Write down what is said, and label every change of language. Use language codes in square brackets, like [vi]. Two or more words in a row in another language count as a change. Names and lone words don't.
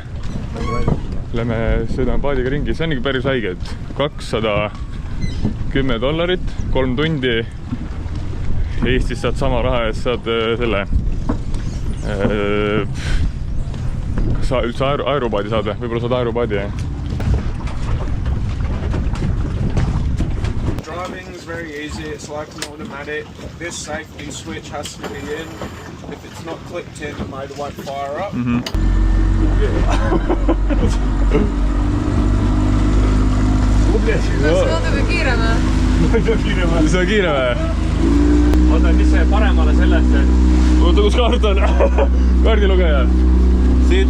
[et] Lähme sõidame paadiga ringi, see on ikka päris haige, et $210, 3 tundi. Eestis saad sama raha eest, saad selle kas sa üldse aeropaadi saad või? Võib-olla saad aeropaadi, jah? [en] Driving is very easy, it's like an automatic. This safety switch has to be in. If it's not clicked in, the motor won't fire up. [et] Kas natuke kiire või? See on kiire või? Oota, mis see paremale sellest, et... Oota, kus kaart on? Kaardilugeja. Siit...